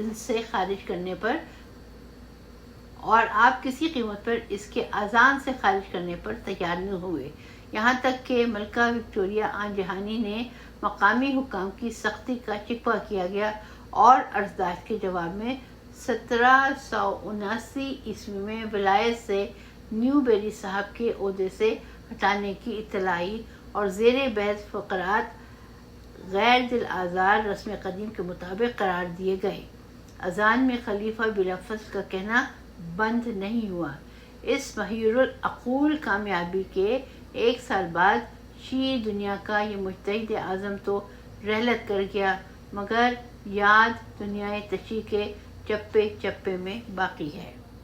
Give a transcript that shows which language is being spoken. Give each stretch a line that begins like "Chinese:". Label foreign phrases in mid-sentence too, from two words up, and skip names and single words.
Urdu: اذان سے خارج کرنے پر تیار نہ ہوئے، یہاں تک کہ ملکہ وکٹوریہ آن جہانی نے مقامی حکام کی سختی کا شکوہ کیا گیا، اور عرضداشت کے جواب میں 1779 عیسوی میں ولایت سے نیو بیری صاحب کے عہدے سے ہٹانے کی اطلاعی اور زیر بحث فقرات غیر دل آزار رسم قدیم کے مطابق قرار دیے گئے۔ اذان میں خلیفہ بلا فصل کا کہنا بند نہیں ہوا۔ اس محیر العقول کامیابی کے 1 سال بعد شیعی دنیا کا یہ مجتہد اعظم تو رحلت کر گیا، مگر یاد دنیا تشیع کے چپے چپے میں باقی ہے۔